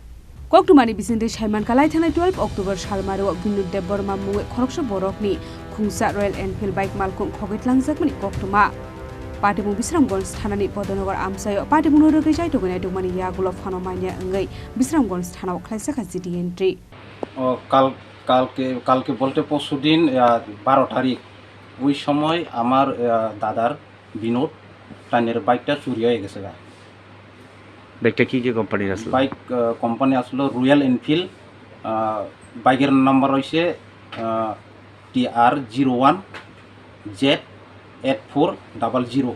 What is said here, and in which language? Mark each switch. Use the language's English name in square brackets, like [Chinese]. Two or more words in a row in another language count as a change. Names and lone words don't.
[Kok Borok] Koktwmani bisinde Shaiman Kalai Thanai 12 October Salmaro Binudde Borma Muwe Khoroksa Borokni Khungsa Royal Enfiled Bike Malkhung Khogwi Twlangjakmani Koktwma Patimung Bisramganj Thanani Padanagar Amchaio Patimungno Rwgwi Chaitogwi Naitukmani yagulo phano mania ngai Bisramganj Thanao Khlaijakha GD entry [Bangla] কালকে বলতে পরশুদিন 12 তারিখ ওই সময় আমার দাদার বিনোদ টাইনের বাইকটা চুরি হয়ে গেছে। বাইকটা কি কোম্পানির আসলো? বাইক কোম্পানি আসলো রয়্যাল এনফিল্ড, বাইকের নাম্বার হইছে TR01JD-8400।